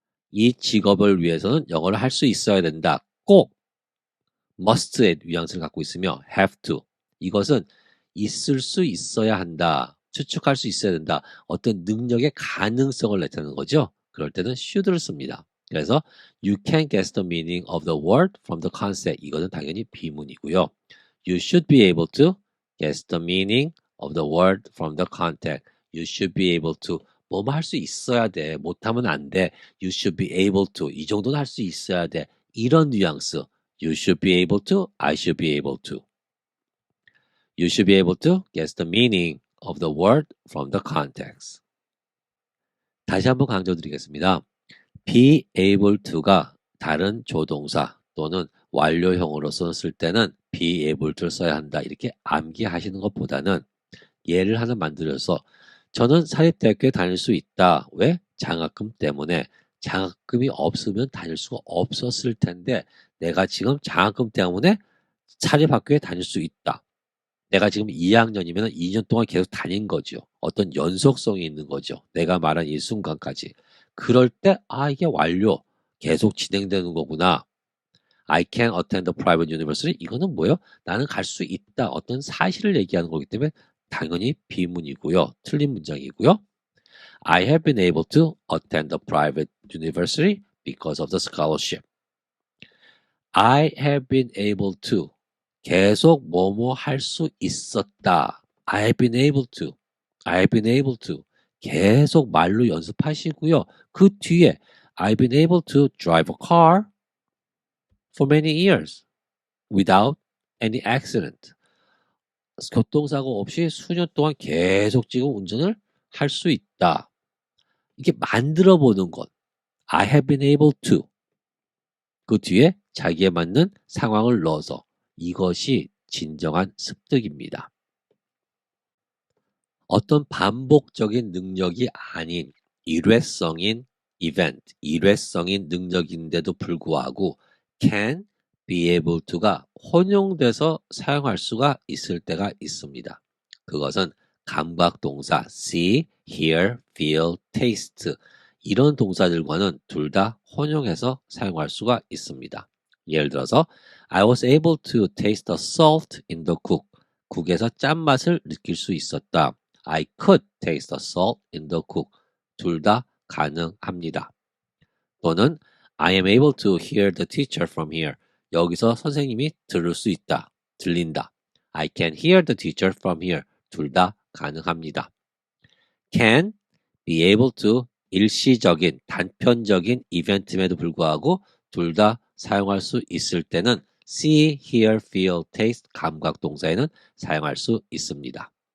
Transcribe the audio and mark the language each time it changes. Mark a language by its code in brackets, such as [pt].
[ko] 이 직업을 위해서는 영어를 할 수 있어야 된다. 꼭. must의 뉘앙스를 갖고 있으며 have to. 이것은 있을 수 있어야 한다. 추측할 수 있어야 된다. 어떤 능력의 가능성을 나타내는 거죠. 그럴 때는 should를 씁니다. [en] 그래서 you can guess the meaning of the word from the concept. [ko] 이거는 당연히 비문이고요. [en] You should be able to guess the meaning of the word from the context. You should be able to. [ko] 뭐뭐 할 수 있어야 돼. 못하면 안 돼. [en] You should be able to. [ko] 이 정도는 할 수 있어야 돼. 이런 뉘앙스. [en] You should be able to. I should be able to. You should be able to guess the meaning of the word from the context. [ko] 다시 한번 강조드리겠습니다. be able to가 다른 조동사 또는 완료형으로 썼을 때는 be able to 써야 한다. 이렇게 암기하시는 것보다는 예를 하나 만들어서 저는 사립대학교에 다닐 수 있다. 왜? 장학금 때문에. 장학금이 없으면 다닐 수가 없었을 텐데 내가 지금 장학금 때문에 사립학교에 다닐 수 있다. 내가 지금 2학년이면 2년 동안 계속 다닌 거죠. 어떤 연속성이 있는 거죠. 내가 말한 이 순간까지. 그럴 때 이게 완료. 계속 진행되는 거구나. [en] I can attend a private university. [ko] 이거는 뭐예요? 나는 갈 수 있다. 어떤 사실을 얘기하는 거기 때문에 당연히 비문이고요. 틀린 문장이고요. [en] I have been able to attend a private university because of the scholarship. I have been able to [ko] 계속 뭐뭐 할 수 있었다. [en] I have been able to. I have been able to. [ko] 계속 말로 연습하시고요. 그 뒤에 [en] I've been able to drive a car for many years without any accident. [ko] 교통사고 없이 수년 동안 계속 지금 운전을 할 수 있다. 이게 만들어 보는 것. [en] I have been able to. [ko] 그 뒤에 자기에 맞는 상황을 넣어서 이것이 진정한 습득입니다. 어떤 반복적인 능력이 아닌 일회성인 이벤트, 일회성인 능력인데도 불구하고 can, be able to가 혼용돼서 사용할 수가 있을 때가 있습니다. 그것은 감각동사 see, hear, feel, taste 이런 동사들과는 둘 다 혼용해서 사용할 수가 있습니다. 예를 들어서 [en] I was able to taste the salt in the cook. [ko] 국에서 짠맛을 느낄 수 있었다. [en] I could taste the salt in the cook. [ko] 둘 다 가능합니다. [en] 또는 I am able to hear the teacher from here. [ko] 여기서 선생님이 들을 수 있다. 들린다. [en] I can hear the teacher from here. [ko] 둘 다 가능합니다. can, be able to 일시적인, 단편적인 이벤트임에도 불구하고 둘 다 사용할 수 있을 때는 see, hear, feel, taste 감각 동사에는 사용할 수 있습니다.